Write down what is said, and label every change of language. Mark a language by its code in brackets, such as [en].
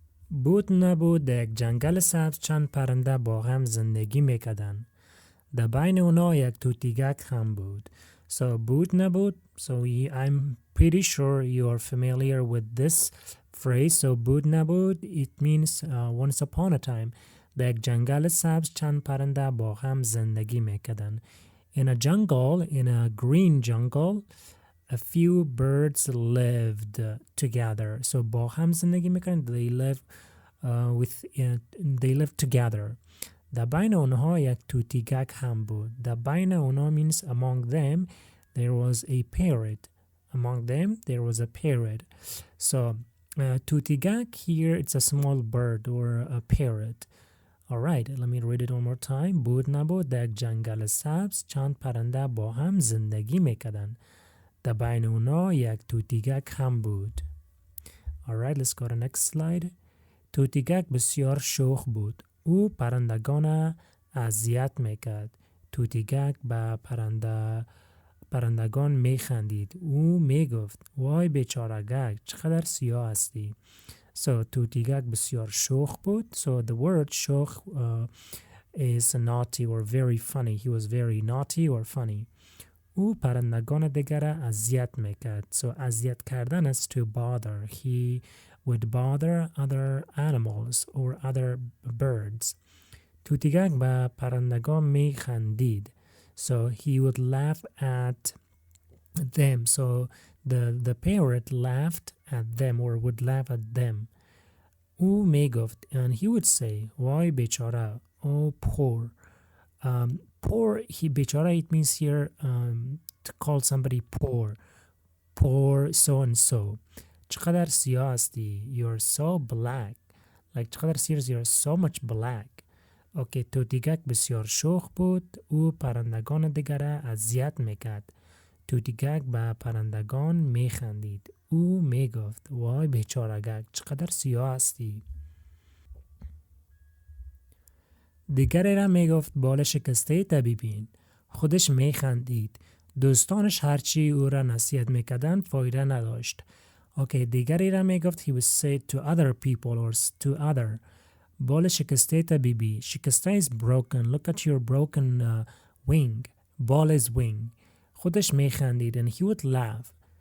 [fa] بود نبود در یک جنگل سبز چند پرنده با هم زندگی میکردن. در بین اونا یک توتیگک هم بود. [en] So [fa] بود نبود. [en] So I'm pretty sure you are familiar with this phrase. So [fa] بود نبود, [en] it means once upon a time. [fa] در یک جنگل سبز چند پرنده با هم زندگی میکردن. [en] In a jungle, in a green jungle, a few birds lived together. So [fa] با هم زندگی میکردن. [en] They live together. [fa] در بین اونها یک توتیگک هم بود. در بین اونها [en] means among them there was a parrot. Among them there was a parrot. So توتیگک here it's a small bird or a parrot. Alright, let me read it one more time. [fa] بود نبود در جنگل سبز چند پرنده با هم زندگی میکردن. در بین اونا یک توتیگک هم بود. [en] Alright, let's go to the next slide. [fa] توتیگک بسیار شوخ بود. او پرندگان اذیت میکرد. توتیگک به پرندگان میخندید. او میگفت وای بیچارگک چقدر سیاه هستی. [en] So [fa] توتیگک بسیار شوخ بود. [en] So the word شوخ is naughty or very funny. He was very naughty or funny. [fa] او پرندگان دیگر اذیت میکرد. [en] So [fa] اذیت کردن [en] is to bother. He would bother other animals or other birds. [fa] توتیگک به پرندگان میخندید. [en] So he would laugh at them. So the parrot laughed at them or would laugh at them. [fa] او میگفت [en] and he would say [fa] وای بیچاره. [en] Oh poor. Poor, بیچاره it means here to call somebody poor. Poor so and so. [fa] چقدر سیاه هستی. [en] You're so black. Like [fa] چقدر سیاه هستی. [en] You're so much black. Okay, [fa] توتیگک بسیار شوخ بود. او پرندگان دیگر اذیت میکرد. توتیگک به پرندگان میخندید. او میگفت وای بیچارگک چقدر سیاه هستی. دیگری را میگفت بال شکسته تا ببین. خودش میخندید. دوستانش هرچی او را نصیحت میکردن فایده نداشت. [en] Okay, [fa] دیگری را میگفت [en] he would say to other people or to other. [fa] بال شکسته تا ببین. [en] شکسته is broken. Look at your broken wing. Ball is wing. [fa] خودش میخندید [en] and he would laugh.